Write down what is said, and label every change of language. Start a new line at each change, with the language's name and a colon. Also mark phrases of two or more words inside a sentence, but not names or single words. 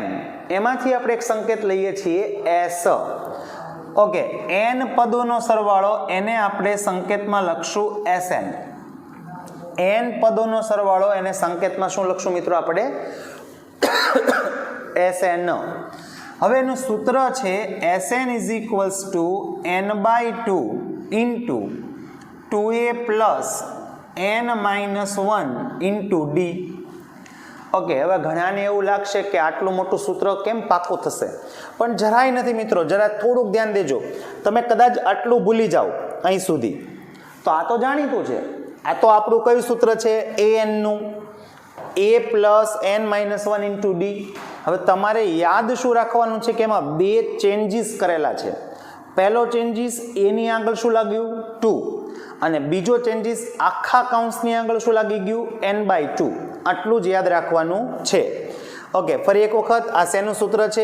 Gujarati: એમાંથી આપણે એક સંકેત લઈએ છીએ S. ઓકે, n પદોનો સરવાળો એને આપણે સંકેતમાં લખશું SN. n પદોનો સરવાળો એને સંકેતમાં શું લખશું મિત્રો આપણે? SN. હવે એનું સૂત્ર છે SN =
English: n/2 into 2a plus n-1 into d.
Gujarati: ઓકે, હવે ઘણાને એવું લાગશે કે આટલું મોટું સૂત્ર કેમ પાકું થશે, પણ જરાય નથી મિત્રો. જરા થોડુંક ધ્યાન દેજો. તમે કદાચ આટલું ભૂલી જાઓ અહીં સુધી તો આ તો જાણીતું છે. આ તો આપણું કયું સૂત્ર છે? an નું,
English: a plus n-1 into d.
Gujarati: હવે તમારે યાદ શું રાખવાનું છે કે એમાં બે ચેન્જીસ કરેલા છે. પહેલો ચેન્જીસ a ની આગળ શું લાગ્યું? 2, અને બીજો ચેન્જીસ આખા કૌંસની આગળ શું લાગી ગયું? n/2. આટલું જ યાદ રાખવાનું છે. ઓકે, ફરી એક વખત આ શેનું સૂત્ર છે?